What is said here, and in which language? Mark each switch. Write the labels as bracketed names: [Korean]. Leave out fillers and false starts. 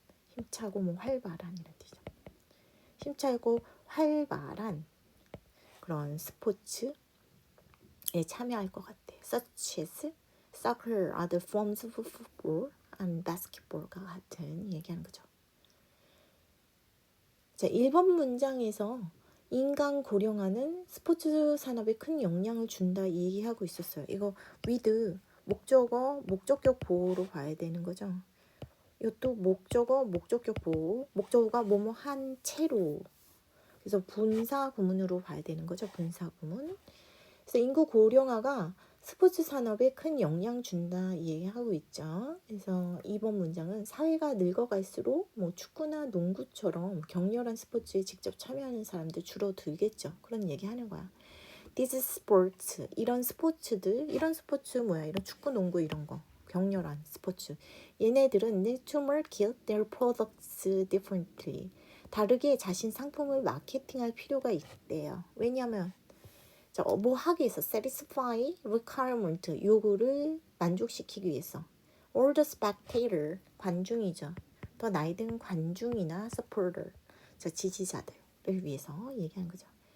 [Korean] 힘차고 뭐 활발한 이런 뜻이죠. 힘차고 활발한 그런 스포츠에 참여할 것 같아요. [English] Such as soccer, other forms of football and basketball과 같은 [Korean] 얘기하는 거죠. 자, 1번 문장에서 인간 고령화는 스포츠 산업에 큰 영향을 준다 얘기하고 있었어요. 이거 with 목적격 보호로 봐야 되는 거죠. 이것도 목적격 보호, 목적어가 뭐뭐 한 채로 그래서 분사 구문으로 봐야 되는 거죠. 분사 구문. 그래서 인구 고령화가 스포츠 산업에 큰 영향 준다 얘기하고 있죠. 그래서 이번 문장은 사회가 늙어갈수록 뭐 축구나 농구처럼 격렬한 스포츠에 직접 참여하는 사람들 줄어들겠죠. 그런 얘기하는 거야. [English] These sports [Korean] 이런 스포츠들 이런 스포츠 뭐야? 이런 축구, 농구 이런 거 격렬한 스포츠. 얘네들은 [English] need to market their products differently. [Korean] 다르게 자신 상품을 마케팅할 필요가 있대요. 왜냐하면 자, 뭐 하기 위해서 [English] satisfy requirement [Korean] 요구를 만족시키기 위해서 [English] or the spectator [Korean] 관중이죠. 더 나이 든 관중이나 supporter 자, 지지자들을 위해서 얘기하는 거죠.